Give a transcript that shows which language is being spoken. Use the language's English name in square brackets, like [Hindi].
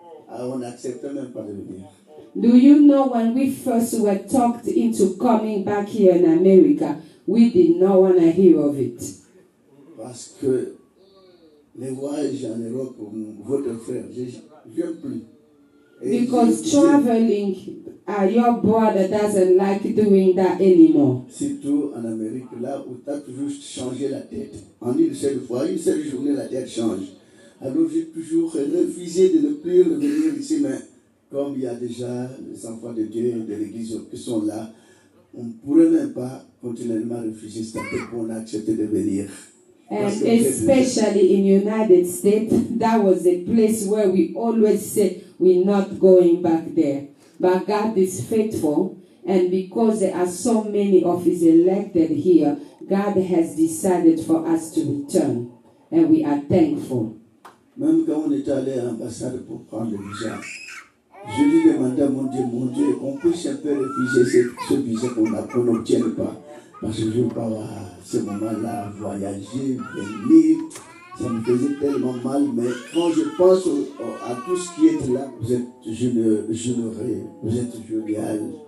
[French] On n'acceptait même pas de venir. [English] Do you know when we first were talked into coming back here in America, we did not want to hear of it. [French] Parce que les voyages en Europe, votre frère, je ne viens plus. [English] Because traveling, your brother doesn't like doing that anymore. [French] Surtout en Amérique, là où tu as toujours changé la tête. En une seule fois, une seule journée, la tête change. Alors j'ai toujours refusé de ne plus revenir ici, mais comme il y a déjà les enfants de Dieu de l'Église qui sont là, on ne pourrait même pas continuellement refuser cette tête pour accepter de venir. [English] And especially in United States, that was a place where we always say we're not going back there. But God is faithful, and because there are so many of His elected here, God has decided for us to return, and we are thankful. [French] Même quand on est allé à l'ambassade pour prendre le visa, je lui demandais à mon Dieu, qu'on puisse un peu refuser ce visa qu'on n'obtienne pas. Parce que je ne veux pas à ce moment-là voyager, venir. Ça me faisait tellement mal, mais quand je pense à tout ce qui est là, vous êtes généreux, vous êtes jovial.